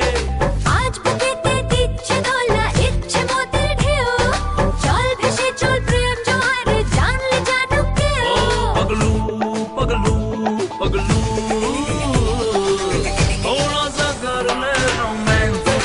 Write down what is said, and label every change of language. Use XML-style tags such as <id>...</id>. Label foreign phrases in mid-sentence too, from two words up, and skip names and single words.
<bn>আজ বুকেতে দিচ্ছে দোলা ইচ্ছে মোদের ঢেউ চল ভেসে চল প্রেম জোয়ারে জানলে জানুক কেউ</bn> <hi>ओ पगलू पगलू पगलू थोड़ा सा कर ले रोमांस</hi>